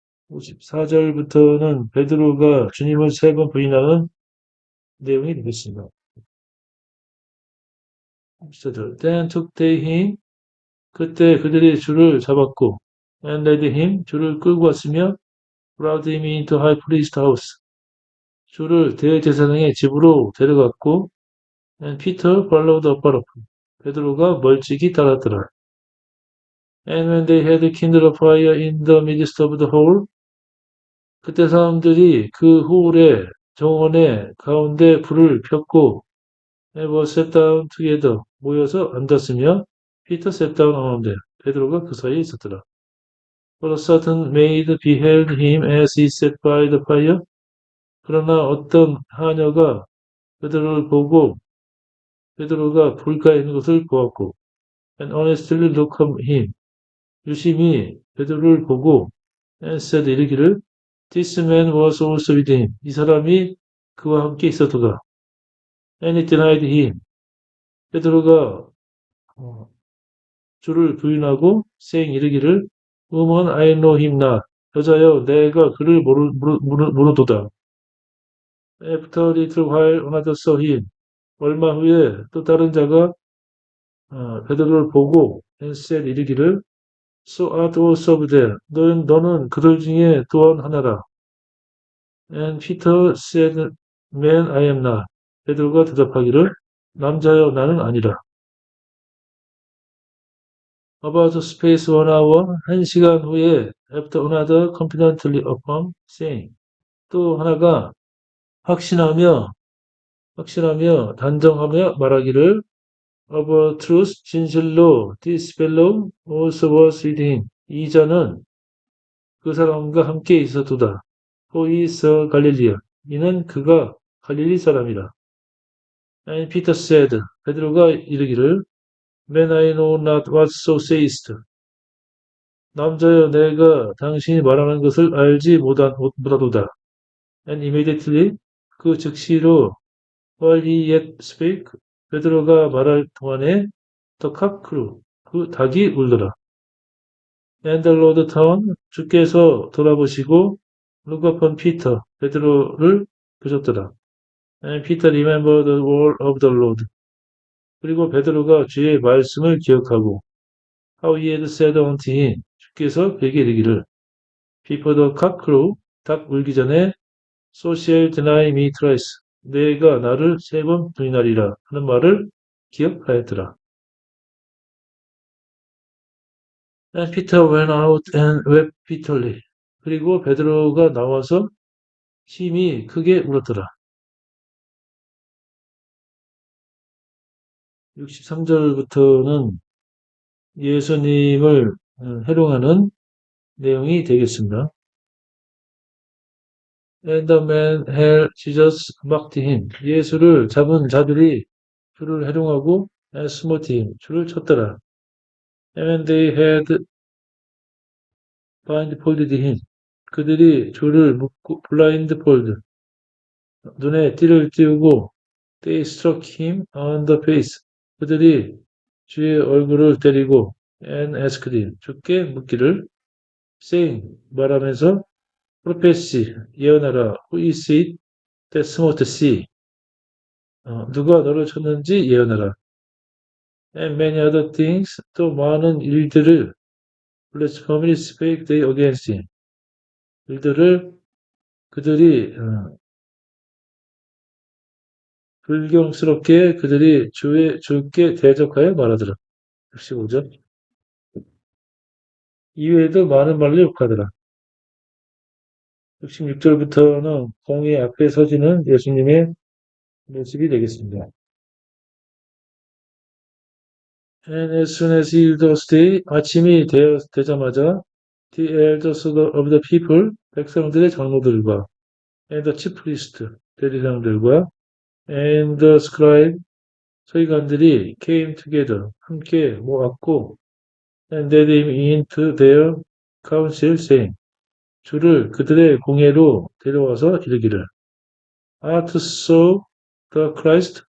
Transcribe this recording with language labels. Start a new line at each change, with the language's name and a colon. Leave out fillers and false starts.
Korean: 54절부터는 베드로가 주님을 3번 부인하는 내용이 되겠습니다. 54절.
English: Then took they him,
Korean: 그때 그들이 주를 잡았고,
English: and led him,
Korean: 주를 끌고 왔으며,
English: brought him into high priest house,
Korean: 주를 대제사장의 집으로 데려갔고,
English: and Peter followed afar off,
Korean: 베드로가 멀찍이 따랐더라.
English: And when they had kindled a fire in the midst of the hall,
Korean: 그때 사람들이 그 홀의 정원의 가운데 불을 폈고,
English: and were sat down together,
Korean: 모여서 앉았으며,
English: Peter sat down among them,
Korean: 베드로가 그 사이에 있었더라.
English: But a certain maid beheld him as he sat by the fire.
Korean: 그러나 어떤 하녀가 베드로를 보고 베드로가 불가에 있는 것을 보았고,
English: and honestly looked at him,
Korean: 유심히 베드로를 보고,
English: and said
Korean: 이르기를,
English: this man was also with him,
Korean: 이 사람이 그와 함께 있었도다.
English: And he denied him,
Korean: 베드로가 주를 부인하고,
English: saying
Korean: 이르기를,
English: woman, I know him not,
Korean: 여자여, 내가 그를 모르도다.
English: After a little while, another saw him,
Korean: 얼마 후에 또 다른 자가 베드로를 보고
English: and said
Korean: 이르기를,
English: so art also of them,
Korean: 너는 그들 중에 또한 하나라.
English: And Peter said, man, I am not.
Korean: 베드로가 대답하기를, 남자여, 나는 아니라.
English: About a space 1 hour,
Korean: 1시간 후에
English: after another confidently affirmed, saying,
Korean: 또 하나가 확신하며 단정하며 말하기를,
English: of a truth,
Korean: 진실로,
English: this fellow also was with him.
Korean: 이 자는 그 사람과 함께 있었도다.
English: For he is a Galilean.
Korean: 이는 그가 갈릴리 사람이라.
English: And Peter said,
Korean: 베드로가 이르기를,
English: Man, I know not what thou sayest.
Korean: 남자여, 내가 당신이 말하는 것을 알지 못하도다.
English: And immediately,
Korean: 그 즉시로,
English: while he yet spake,
Korean: 베드로가 말할 동안에
English: the cock crew,
Korean: 그 닭이 울더라.
English: And the Lord turned,
Korean: 주께서 돌아보시고
English: look upon Peter,
Korean: 베드로를 보셨더라.
English: And Peter remembered the word of the Lord.
Korean: 그리고 베드로가 주의 말씀을 기억하고
English: how he had said unto him,
Korean: 주께서 그에게 이르기를
English: before the cock crew,
Korean: 닭 울기 전에
English: so shall deny me thrice,
Korean: 내가 나를 3번 부인하리라 하는 말을 기억하였더라.
English: And Peter went out and wept bitterly.
Korean: 그리고 베드로가 나와서 심히 크게 울었더라. 63절부터는 예수님을 해롱하는 내용이 되겠습니다.
English: And the men held Jesus mocked him.
Korean: 예수를 잡은 자들이 주를 해롱하고
English: and smote him.
Korean: 주를 쳤더라.
English: And they had blindfolded him.
Korean: 그들이 주를 묶고
English: blindfold,
Korean: 눈에 띠를 띄우고
English: they struck him on the face.
Korean: 그들이 주의 얼굴을 때리고
English: and asked him,
Korean: 주께 묻기를
English: saying,
Korean: 말하면서
English: prophecy,
Korean: 예언하라,
English: who is it that smote thee?
Korean: 누가 너를 쳤는지 예언하라.
English: And many other things,
Korean: 또 많은 일들을
English: blasphemily spake they against him.
Korean: 일들을 그들이 불경스럽게 그들이 주께 대적하여 말하더라. 65절. 이외에도 많은 말로 욕하더라. 66절부터는 공의 앞에 서지는 예수님의 모습이 되겠습니다.
English: And as soon as he was day,
Korean: 아침이 되자마자
English: the elders of the people,
Korean: 백성들의 장로들과
English: and the chief priest,
Korean: 대리장들과
English: and the scribe,
Korean: 서기관들이
English: came together,
Korean: 함께 모았고
English: and led him into their council, saying,
Korean: 주를 그들의 공회로 데려와서 이르기를,
English: Art thou the Christ?